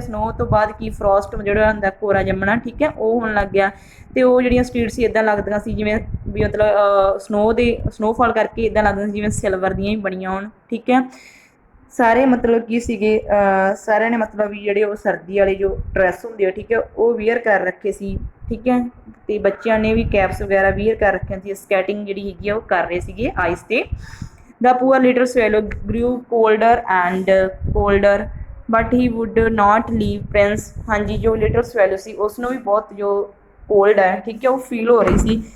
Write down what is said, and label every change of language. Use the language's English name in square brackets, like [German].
[Punjabi] Snow ਤੋਂ ਬਾਅਦ ਕੀ frost ਜਿਹੜਾ ਹੁੰਦਾ ਕੋਰਾ ਜੰਮਣਾ ਠੀਕ ਹੈ ਉਹ ਹੋਣ ਲੱਗ ਗਿਆ ਅਤੇ ਉਹ ਜਿਹੜੀਆਂ ਸਟਰੀਟ ਸੀ ਇੱਦਾਂ ਲੱਗਦੀਆਂ ਸੀ ਜਿਵੇਂ ਵੀ ਮਤਲਬ ਸਨੋਫਾਲ ਕਰਕੇ ਇੱਦਾਂ ਲੱਗਦੀਆਂ ਸੀ ਜਿਵੇਂ ਸਿਲਵਰ ਦੀਆਂ ਹੀ ਬਣੀਆਂ ਹੋਣ ਠੀਕ ਹੈ। ਸਾਰੇ ਮਤਲਬ ਕੀ ਸੀਗੇ ਸਾਰਿਆਂ ਨੇ ਮਤਲਬ ਵੀ ਜਿਹੜੇ ਉਹ ਸਰਦੀ ਵਾਲੇ ਜੋ ਡਰੈਸ ਹੁੰਦੇ ਆ ਠੀਕ ਹੈ ਉਹ ਵੀਅਰ ਕਰ ਰੱਖੇ ਸੀ ਠੀਕ ਹੈ। ਅਤੇ ਬੱਚਿਆਂ ਨੇ ਵੀ ਕੈਪਸ ਵਗੈਰਾ ਵੀਅਰ ਕਰ ਰੱਖੀਆਂ ਸੀ। ਸਕੈਟਿੰਗ ਜਿਹੜੀ ਹੈਗੀ ਆ ਉਹ ਕਰ ਰਹੇ ਸੀਗੇ ਆਈਸ 'ਤੇ। [English] The poor little swallow grew colder and colder but he would not leave prince। [Punjabi] ਹਾਂਜੀ ਜੋ ਲਿਟਲ ਸਵੈਲੋ ਸੀ ਉਸ ਨੂੰ ਵੀ ਬਹੁਤ ਜੋ ਕੋਲਡ ਹੈ ਠੀਕ ਹੈ ਉਹ ਫੀਲ ਹੋ ਰਹੀ ਸੀ।